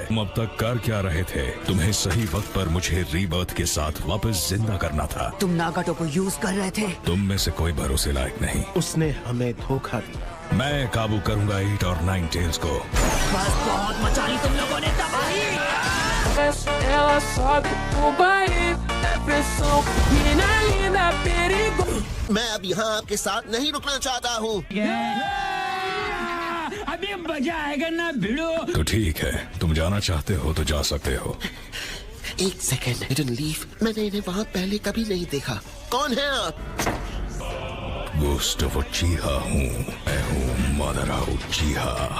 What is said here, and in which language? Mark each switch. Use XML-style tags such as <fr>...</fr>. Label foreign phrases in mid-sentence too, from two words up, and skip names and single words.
<hi>तुम अब तक कर क्या रहे थे? तुम्हें सही वक्त पर मुझे रीबर्थ के साथ वापस जिंदा करना था। तुम नागाटो को यूज कर रहे थे। तुम में से कोई भरोसे लायक नहीं। उसने हमें धोखा दिया। मैं काबू करूंगा 8 और 9 टेल्स को। बस बहुत मचा ली तुम लोगों ने तबाही।</hi> <pt>Ela sobe o barulho, a pressão, menina perigo.</pt> <hi>मैं अब यहाँ आपके साथ नहीं रुकना चाहता हूँ। अभी मजा आएगा ना भिड़ो। तो ठीक है, तुम जाना चाहते हो तो जा सकते हो। एक सेकेंड,</hi> <en>didn't leave.</en> <hi>मैंने इन्हें वहाँ पहले कभी नहीं देखा। कौन है आप? गुस्टाव उचिहा हूँ। मैं हूँ मादारा उचिहा।</hi>